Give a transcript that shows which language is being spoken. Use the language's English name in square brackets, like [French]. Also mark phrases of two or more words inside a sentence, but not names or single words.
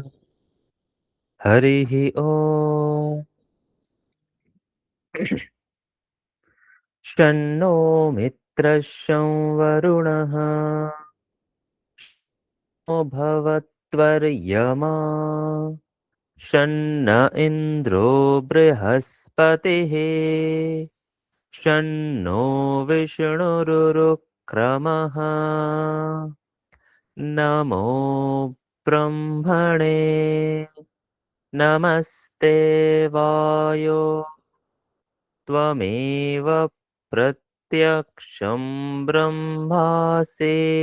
[Sanskrit] হরিঃ ওম। শন্নো মিত্রः শং বরুণः। শন্নো ভবত্वर्यमा। শন্ন ইন্দ্রো বৃহস্পতিः। शन्नो विष्णुरुरुक्रमः। नमो ब्रह्मणे। नमस्ते वायो। त्वमेव प्रत्यक्षं ब्रह्मासि।